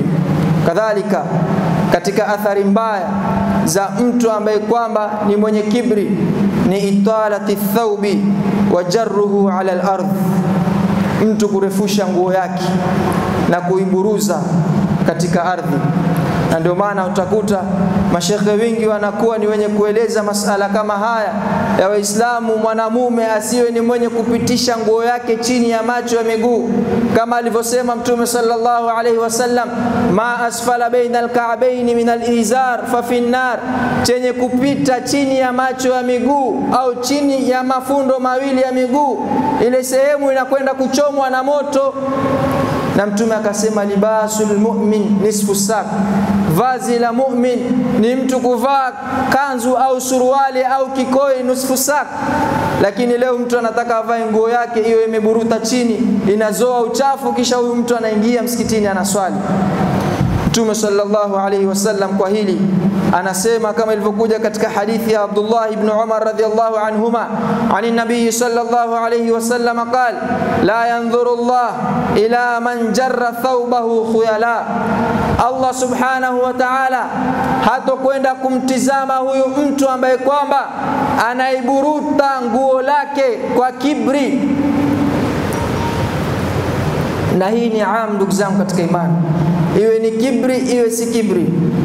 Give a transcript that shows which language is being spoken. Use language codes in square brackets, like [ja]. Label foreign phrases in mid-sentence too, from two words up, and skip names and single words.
[sw] Kadhalika katika athari mbaya za mtu ambaye kwamba ni mwenye kibri ni [ar] إطالة الثوب وجره على الأرض, [sw] mtu kurefusha nguo yake na kuiburuza katika ardhi. Na ndio maana utakuta mashekhe wengi wanakuwa ni wenye kueleza masala kama haya ya Waislamu, mwanamume asiwe ni mwenye kupitisha nguo yake chini ya macho ya miguu, kama alivyosema Mtume [ar] صلى الله عليه وسلم, ما أسفل بين الكعبين من الإزار ففي النار, [sw] chenye kupita chini ya macho ya miguu au chini ya mafundo mawili ya miguu, ile sehemu inakwenda kuchomwa na moto. Na Mtume akasema [ar] لباس المؤمن نصف ساق, [sw] vazi la mu'min ni mtu kuvaa kanzu au suruali au kikoi nusu sak. Lakini leo mtu anataka avae nguo yake hiyo imeburuta chini, inazoa uchafu, kisha huyu mtu anaingia msikitini anaswali. Mtume [ar] صلى الله عليه وسلم [sw] kwa hili anasema kama ilivyokuja katika hadithi ya Abdullah ibn Umar [ar] رضي الله عنهما, عن النبي صلى الله عليه وسلم قال لا ينظر الله إلى من جر ثوبه خيلاء, [sw] Allah [ar] سبحانه وتعالى [sw] hatokwenda kumtizama huyu mtu ambaye kwamba anaiburuta nguo lake kwa kibri. Na hii ni am, ndugu zangu katika imani, iwe ni kibri iwe si kibri.